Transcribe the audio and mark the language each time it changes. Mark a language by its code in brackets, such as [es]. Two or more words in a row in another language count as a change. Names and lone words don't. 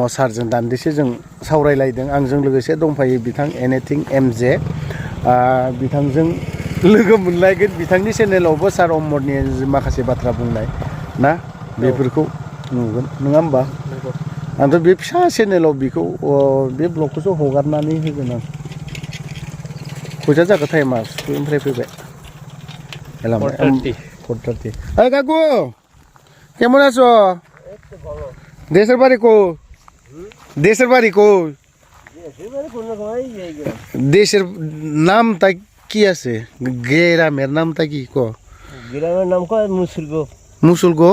[brx] सारजों दान्दिसे जों सावरायलायदों आंजों लोगोसे दंफायो बिथां एनिथिं एमजे बिथांजों लोगो मोनलायगोन बिथांनि चेनेलावबो सार अमरनि माखासे बाथ्रा बुंनाय ना बेफोरखौ नुगोन नङा होमबा आंथ' बे फिसा चेनेलाव बेखौ बे ब्लगखौसो हगारनानै होगोन आं खयथा जाखो टाइमा स्कुलनिफ्राय फैबाय [bn] 4:30 ওই কাকু কেমন আছো দেশের বাড়ি কো দেশের বাড়ি কো দেশের নামটা কি আছে গ্রামের নামটা কি কো গ্রামের নাম কয় মুসুলগো মুসুলগো